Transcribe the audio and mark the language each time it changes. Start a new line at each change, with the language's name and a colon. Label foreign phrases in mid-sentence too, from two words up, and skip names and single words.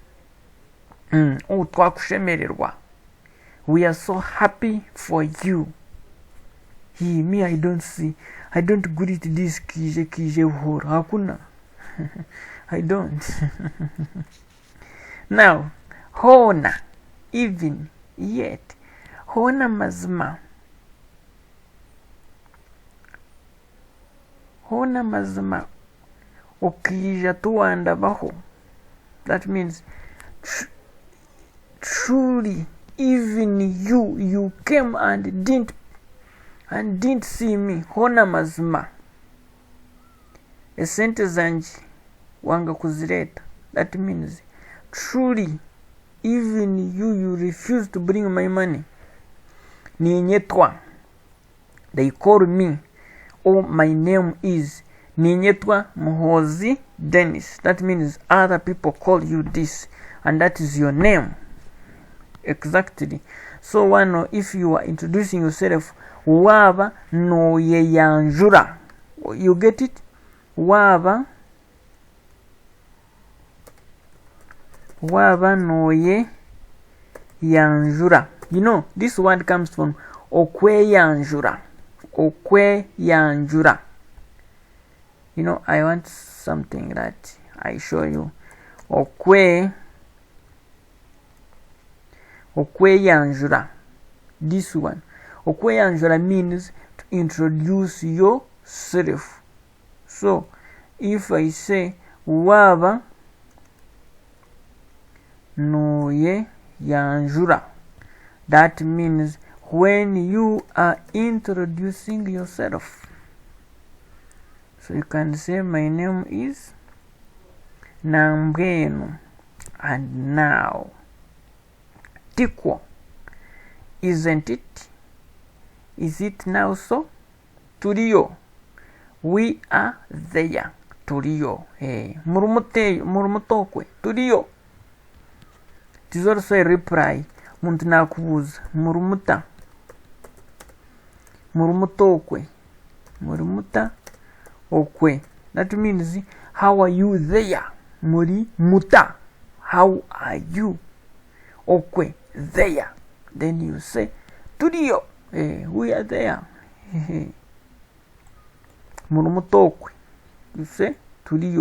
English: Twakushemererwa. We are so happy for you. Me, I don't greet this kije hor. Hakuna. I don't. Now, hona, even, yet,
Nyankole: hona mazma. Hona mazma. Okija tuanda baho.
English: That means, truly, even you came and didn't see me.
Nyankole: Hona mazma. Esente zanji wanga kuzireta.
English: That means, truly, even you refuse to bring my money.
Nyankole: Ninyetwa.
English: They call me. Oh, my name is Ninyetwa Muhozi Dennis. That means other people call you this, and that is your name. Exactly. So one, if you are introducing yourself,
Nyankole: waba no ye yanjura.
English: You get it?
Nyankole: Waba no ye yanjura.
English: You know, this word comes from
Nyankole: okwe yanjura. Okwe yanjura.
English: You know, I want something that I show you.
Nyankole: Okwe yanjura.
English: This one.
Nyankole: Okwe yanjura
English: means to introduce yourself. So, if I say
Nyankole: waba no ye yanjura,
English: that means when you are introducing yourself. So you can say my name is Nambeno, and now Tikwo, isn't it? Is it now so? Turiyo, we are there.
Nyankole: Turiyo, murumutokwe, turiyo.
English: It is also a reply.
Nyankole: Muntu nakubuza murumuta, murumutokwe, murumuta okwe.
English: That means, how are you there?
Nyankole: Muri muta,
English: how are you? Okwe, there. Then you say tudio, we are there. Murumutokwe, you say tudio.